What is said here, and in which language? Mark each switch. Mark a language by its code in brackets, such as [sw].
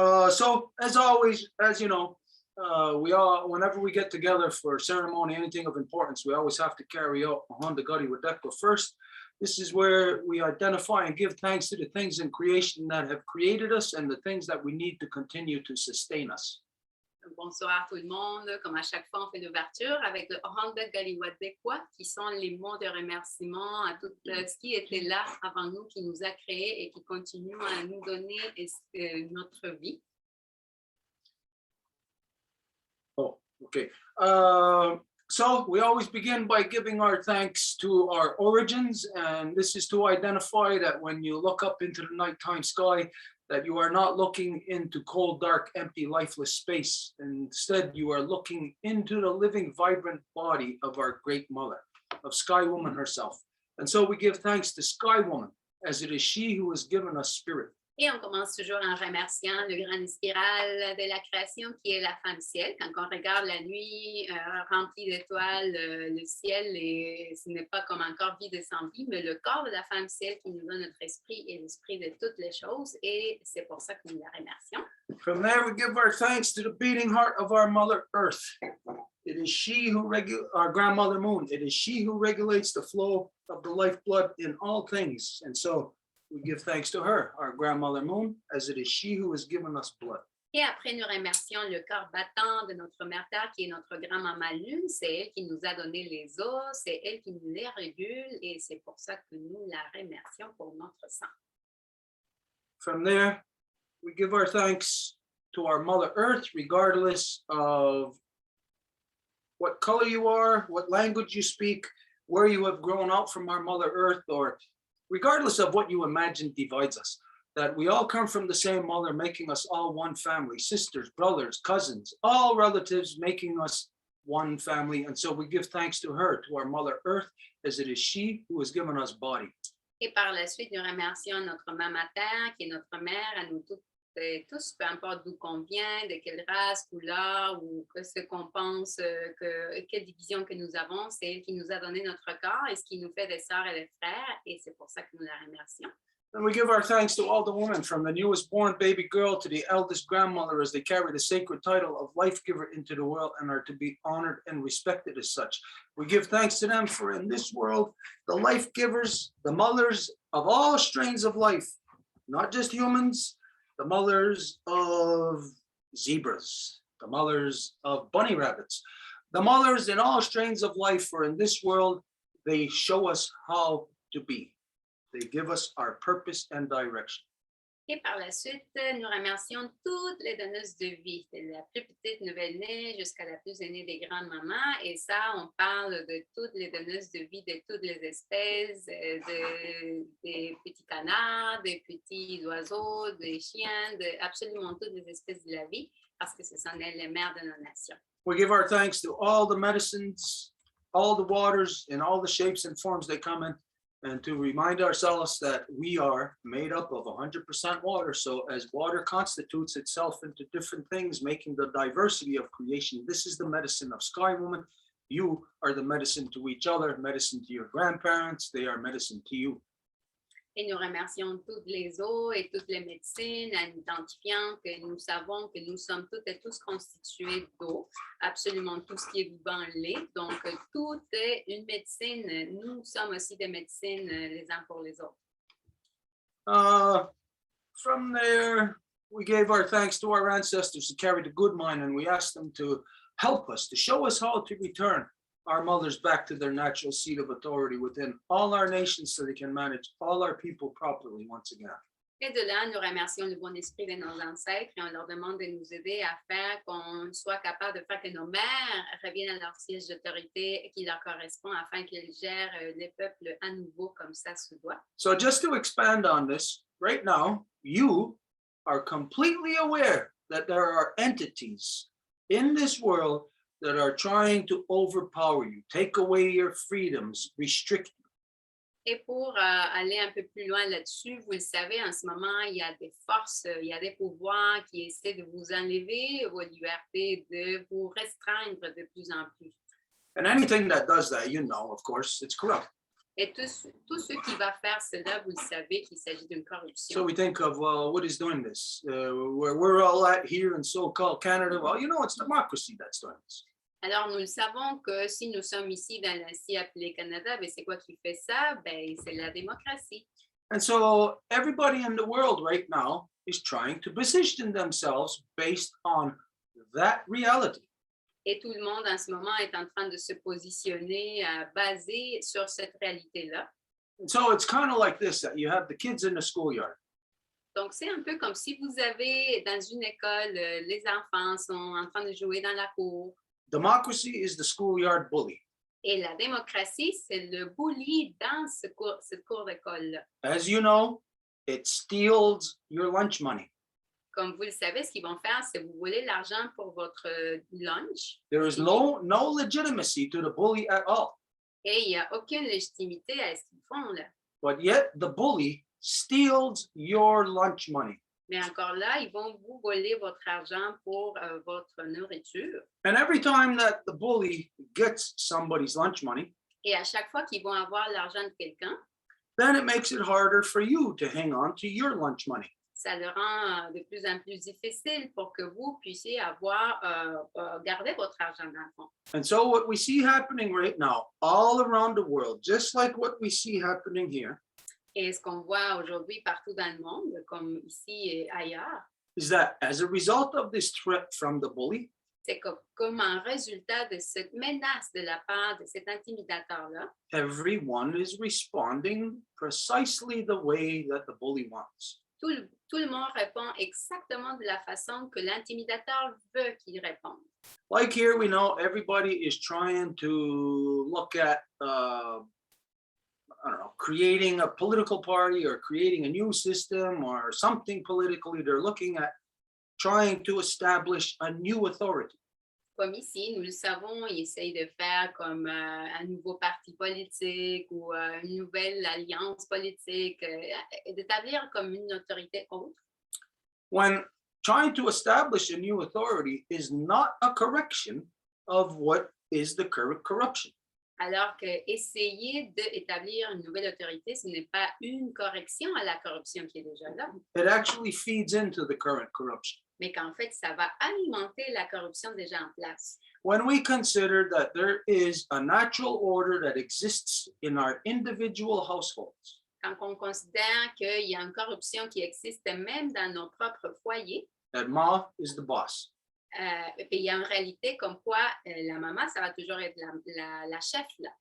[en] So, as always, as you know, we all, whenever we get together for ceremony, anything of importance, we always have to carry out Honda Gari Wadekwa first. This is where we identify and give thanks to the things in creation that have created us and the things that we need to continue to sustain us. [fr] Bonsoir tout le monde. Comme à chaque fois, on fait l'ouverture avec le Honda Galiwadekwa, qui sont les mots de remerciement à tout ce qui était là avant nous, qui nous a créés et qui continue à nous donner notre vie. [en] Oh, okay. So we always begin by giving our thanks to our origins, and this is to identify that when you look up into the nighttime sky, that you are not looking into cold, dark, empty, lifeless space. Instead, you are looking into the living, vibrant body of our great mother, of Sky Woman herself. And so we give thanks to Sky Woman, as it is she who has given us spirit. [fr] Et on commence toujours en remerciant le grand spiral de la création qui est la femme ciel. Quand on regarde la nuit remplie d'étoiles, le ciel, et ce n'est pas comme un corps vide et sans vie, mais le corps de la femme ciel qui nous donne notre esprit et l'esprit de toutes les choses. Et c'est pour ça que nous la remercions. [en] From there, we give our thanks to the beating heart of our Mother Earth. It is she who regulates our grandmother Moon. It is she who regulates the flow of the lifeblood in all things. And so we give thanks to her, our grandmother Moon, as it is she who has given us blood. [fr] Et après, nous remercions le corps battant de notre mère Terre, qui est notre grand-maman Lune. C'est elle qui nous a donné les os, c'est elle qui nous les régule, et c'est pour ça que nous la remercions pour notre sang. [en] From there, we give our thanks to our Mother Earth, regardless of what color you are, what language you speak, where you have grown up from our Mother Earth, or regardless of what you imagine divides us, that we all come from the same mother, making us all one family, sisters, brothers, cousins, all relatives, making us one family. And so we give thanks to her, to our Mother Earth, as it is she who has given us body. [fr] Et par la suite, nous remercions notre maman Terre, qui est notre mère, à nous toutes et tous, peu importe d'où qu'on vient, de quelle race, couleur, ou ce qu'on pense, quelle division que nous avons, c'est elle qui nous a donné notre corps et ce qui nous fait des sœurs et des frères, et c'est pour ça que nous la remercions. [en] And we give our thanks to all the women, from the newest born baby girl to the eldest grandmother, as they carry the sacred title of life giver into the world and are to be honored and respected as such. We give thanks to them, for in this world, the life givers, the mothers of all strains of life, not just humans, the mothers of zebras, the mothers of bunny rabbits, the mothers in all strains of life, for in this world, they show us how to be. They give us our purpose and direction. [fr] Et par la suite, nous remercions toutes les donneuses de vie, de la plus petite nouvelle-née jusqu'à la plus aînée des grandes-mamans. Et ça, on parle de toutes les donneuses de vie, de toutes les espèces, des petits canards, des petits oiseaux, des chiens, de absolument toutes les espèces de la vie, parce que ce sont elles les mères de nos nations. [en] We give our thanks to all the medicines, all the waters, in all the shapes and forms they come in, and to remind ourselves that we are made up of 100% water. So as water constitutes itself into different things, making the diversity of creation, this is the medicine of Sky Woman. You are the medicine to each other, medicine to your grandparents, they are medicine to you. [fr] Et nous remercions toutes les eaux et toutes les médecines en identifiant que nous savons que nous sommes toutes et tous constitués d'eau. Absolument tout ce qui est vivant l'est. Donc, tout est une médecine. Nous sommes aussi des médecines les uns pour les autres. [en] From there, we gave our thanks to our ancestors who carried a good mind, and we asked them to help us, to show us how to return our mothers back to their natural seat of authority within all our nations so they can manage all our people properly once again. [fr] Et de là, nous remercions le bon esprit de nos ancêtres et on leur demande de nous aider à faire qu'on soit capable de faire que nos mères reviennent à leur siège d'autorité qui leur correspond afin qu'elles gèrent les peuples à nouveau comme ça se doit. [en] So just to expand on this, right now, you are completely aware that there are entities in this world that are trying to overpower you, take away your freedoms, restrict you. [fr] Et pour aller un peu plus loin là-dessus, vous le savez, en ce moment, il y a des forces, il y a des pouvoirs qui essaient de vous enlever vos libertés, de vous restreindre de plus en plus. [en] And anything that does that, you know, of course, it's corrupt. [fr] Et tout ce qui va faire cela, vous le savez qu'il s'agit d'une corruption. [en] So we think of, well, what is doing this? Where we're all at here in so-called Canada, well, you know, it's democracy that's doing this. [fr] Alors, nous le savons que si nous sommes ici dans la si appelée Canada, ben c'est quoi qui fait ça? Ben, c'est la démocratie. [en] And so everybody in the world right now is trying to position themselves based on that reality. [fr] Et tout le monde en ce moment est en train de se positionner basé sur cette réalité-là. [en] And so it's kind of like this, that you have the kids in the schoolyard. [fr] Donc, c'est un peu comme si vous avez dans une école, les enfants sont en train de jouer dans la cour. [en] Democracy is the schoolyard bully. [fr] Et la démocratie, c'est le bully dans cette cour d'école-là. [en] As you know, it steals your lunch money. [fr] Comme vous le savez, ce qu'ils vont faire, c'est vous voler l'argent pour votre lunch. [en] There is no legitimacy to the bully at all. [fr] Et il n'y a aucune légitimité à ce qu'ils font là. [en] But yet the bully steals your lunch money. [fr] Mais encore là, ils vont vous voler votre argent pour votre nourriture. [en] And every time that the bully gets somebody's lunch money, [fr] Et à chaque fois qu'ils vont avoir l'argent de quelqu'un, [en] then it makes it harder for you to hang on to your lunch money. [fr] ça le rend de plus en plus difficile pour que vous puissiez avoir garder votre argent dans le fond. [en] And so what we see happening right now all around the world, just like what we see happening here, [fr] Et ce qu'on voit aujourd'hui partout dans le monde, comme ici et ailleurs, [en] is that as a result of this threat from the bully, [fr] c'est que comme un résultat de cette menace de la part de cet intimidateur-là, [en] everyone is responding precisely the way that the bully wants. [fr] tout le monde répond exactement de la façon que l'intimidateur veut qu'il réponde. [en] Like here, we know everybody is trying to look at, I don't know, creating a political party or creating a new system or something politically. They're looking at trying to establish a new authority. [fr] Comme ici, nous le savons, ils essayent de faire comme un nouveau parti politique ou une nouvelle alliance politique, d'établir comme une autorité autre. [en] When trying to establish a new authority is not a correction of what is the current corruption. [fr] Alors que essayer d'établir une nouvelle autorité, ce n'est pas une correction à la corruption qui est déjà là, [en] It actually feeds into the current corruption. [fr] mais qu'en fait, ça va alimenter la corruption déjà en place. [en] When we consider that there is a natural order that exists in our individual households, [fr] Quand on considère qu'il y a une corruption qui existe même dans nos propres foyers, [en] that Ma is the boss. [fr] et il y a une réalité comme quoi la maman, ça va toujours être la chef là.